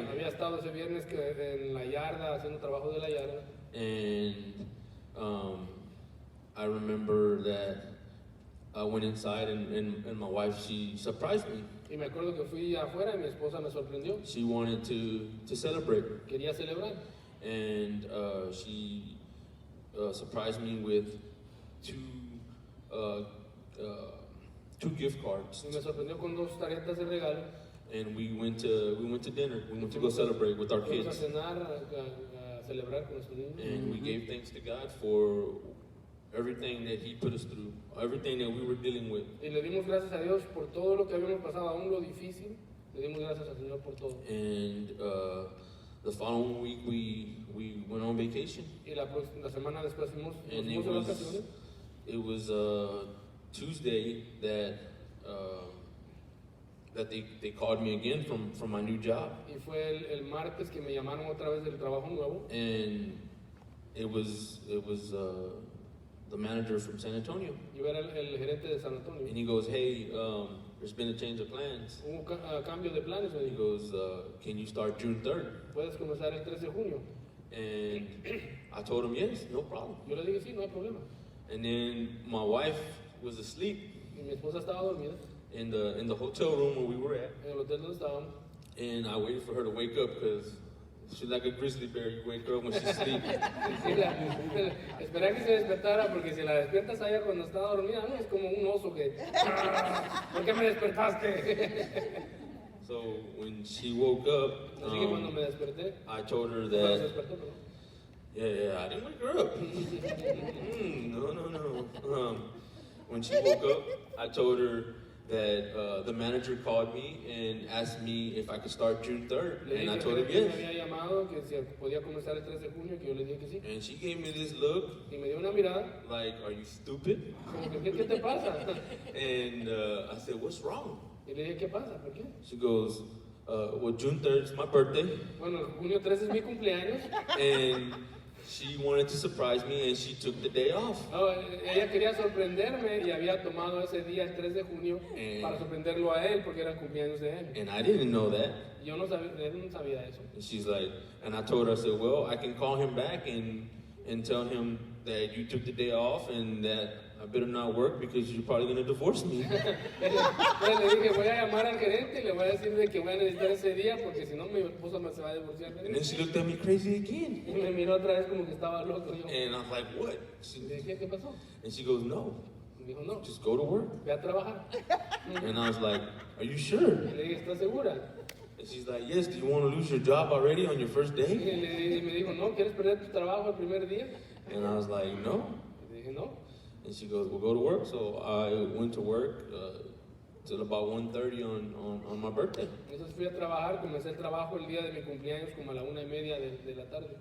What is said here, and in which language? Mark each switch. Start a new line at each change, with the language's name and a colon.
Spanish: Había estado ese viernes en la yarda, haciendo trabajo de la yarda.
English: And I remember that I went inside and my wife, she surprised me.
Spanish: Y me acuerdo que fui afuera y mi esposa me sorprendió.
English: She wanted to celebrate.
Spanish: Quería celebrar.
English: And she surprised me with two gift cards.
Spanish: Y me sorprendió con 2 tarjetas de regalo.
English: And we went to dinner. We went to go celebrate with our
Spanish: Fuimos a
English: kids.
Spanish: cenar, a celebrar con nuestros niños.
English: And we gave thanks to God for everything that He put us through, everything that we were dealing with.
Spanish: Y le dimos gracias a Dios por todo lo que habíamos pasado, aún lo difícil. Le dimos gracias al Señor por todo.
English: And the following week we went on vacation.
Spanish: Y la semana después fuimos
English: And
Spanish: de vacaciones.
English: it was Tuesday that they called me again from my new job.
Spanish: Y fue el martes que me llamaron otra vez del trabajo nuevo.
English: And it was the manager from San Antonio.
Spanish: Yo era el gerente de San Antonio.
English: And he goes, hey, there's been a change of plans.
Spanish: Hubo cambio de planes, me
English: He
Spanish: dijo.
English: goes, can you start June 3rd?
Spanish: Puedes comenzar el 3 de junio.
English: And I told him, yes, no problem.
Spanish: Yo le dije, sí, no hay problema.
English: And then my wife was asleep
Spanish: Y mi esposa estaba dormida
English: in the hotel room where we were at.
Spanish: en el hotel donde estábamos.
English: And I waited for her to wake up because she's like a grizzly bear. You wake her up when she's asleep.
Spanish: Sí, esperé a que se despertara porque si la despiertas allá cuando está dormida, no, es como un oso que... ¿Por qué me despertaste?
English: So when she woke up,
Spanish: Así que cuando me desperté,
English: I told her
Spanish: cuando se
English: that,
Spanish: despertó, perdón.
English: yeah, I didn't wake her up. No. When she woke up, I told her that the manager called me and asked me if I could start June 3rd.
Spanish: Le
English: And I
Spanish: dije
English: told her
Spanish: que me
English: yes.
Spanish: había llamado, que si podía comenzar el 3 de junio, que yo le dije que sí.
English: And she gave me this look
Spanish: Y me dio una mirada,
English: like, are you stupid?
Spanish: como que, ¿qué te pasa?
English: And I said, what's wrong?
Spanish: Y le dije, ¿qué pasa? ¿Por qué?
English: She goes, well, June 3rd is my birthday.
Spanish: Bueno, junio 3 es mi cumpleaños.
English: And she wanted to surprise me and she took the day off.
Spanish: No, ella quería sorprenderme y había tomado ese día, el 3 de junio, para sorprenderlo a él porque era el cumpleaños de él.
English: And I didn't know that.
Spanish: Y yo no sabía, él no sabía eso.
English: And she's like, and I told her, I said, well, I can call him back and tell him that you took the day off and that I better not work because you're probably going to divorce me.
Spanish: Entonces le dije, voy a llamar al gerente y le voy a decir de que voy a necesitar ese día porque si no mi esposa se va a divorciar de
English: And
Spanish: mí.
English: then she looked at me crazy again.
Spanish: Y me miró otra vez como que estaba loco. Yo,
English: And I was like, what?
Spanish: le dije, ¿qué pasó?
English: And she goes, no,
Spanish: Y me dijo, no,
English: just go to work.
Spanish: ve a trabajar.
English: And I was like, are you sure?
Spanish: Y le dije, ¿estás segura?
English: And she's like, yes, do you want to lose your job already on your first
Spanish: Y
English: day?
Spanish: me dijo, no, ¿quieres perder tu trabajo el primer día?
English: And I was like, no.
Spanish: Y le dije, no.
English: And she goes, well, go to work. So I went to work till about 1:30 on my birthday.
Spanish: Entonces fui a trabajar, comencé el trabajo el día de mi cumpleaños como a la 1:30 de la tarde.